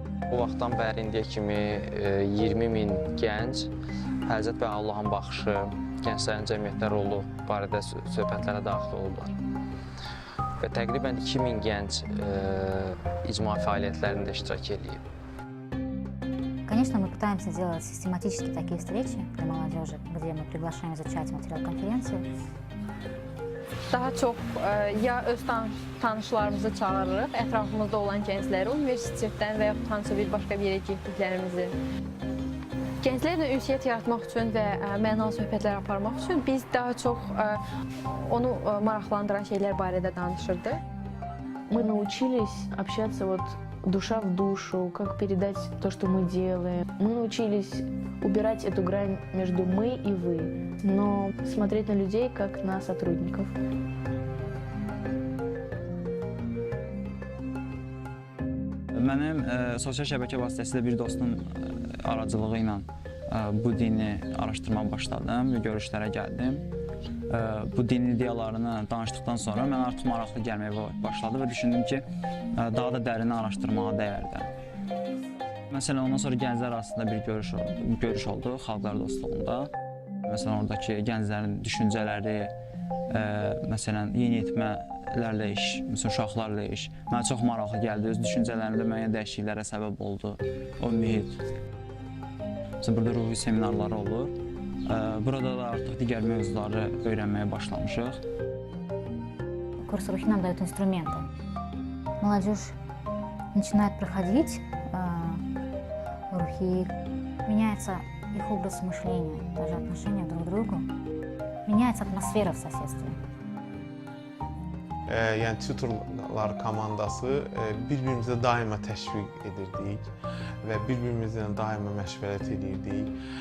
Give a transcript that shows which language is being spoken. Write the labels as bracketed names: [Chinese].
[Azerbaijani] Bu vaxtdan bəri indiyə kimi 20 min gənc Həzrət və Allahın baxışı, gənclərin cəmiyyətdə rolu barədə söhbətlərə daxil olublar. Və təqribən 2000 gənc icma fəaliyyətlərində iştirak edib. [Russian] Конечно, мы пытаемся делать систематически такие встречи для молодежи, где мы приглашаем изучать материал конференции. [Azerbaijani] Daha çox ya öz tanışlarımızı çağırırıq, ətrafımızda olan gəncləri, universitetdən və yaxud hansısa bir başqa bir yerə getdiklərimizi. Gənclərlə ünsiyyət yaratmaq üçün və mənalı söhbətlər aparmaq üçün biz daha çox onu maraqlandıran şeylər barədə danışırdıq. [Russian] Мы научились общаться душа в душу, как передать то, что мы делаем. Мы научились убирать эту грань между мы и вы, но смотреть на людей как на сотрудников. [Azerbaijani] Mənim sosial şəbəkə vasitəsilə bir dostun aracılığı ilə bu dini araşdırmağa başladım və görüşlərə gəldim. Bu din ideyalarını danışdıqdan sonra mən artıq maraqlı gəlməyə başladı və düşündüm ki, daha da dərin araşdırmağa dəyərdi. Məsələn, ondan sonra gənclər arasında bir görüş oldu xalqlar dostluğunda. Məsələn, oradakı gənclərin düşüncələri, məsələn, yeniyetmələrlə iş, məsələn, uşaqlarla iş mənə çox maraqlı gəldi. Öz düşüncələrimdə müəyyən dəyişikliklərə səbəb oldu o mühit. Məsələn, burada ruhi seminarları olur. Burada da artıq digər mövzuları öyrənməyə başlamışıq. [Russian] Курсы рухи нам дают инструменты. Молодежь начинает проходить рухи, меняется их образ мышления, даже отношения друг к другу, меняется атмосфера в соседстве. [Azerbaijani] Yəni tutorlar komandası bir-birimizə daima təşviq edirdik və bir-birimizlə daima məşvərət edirdik.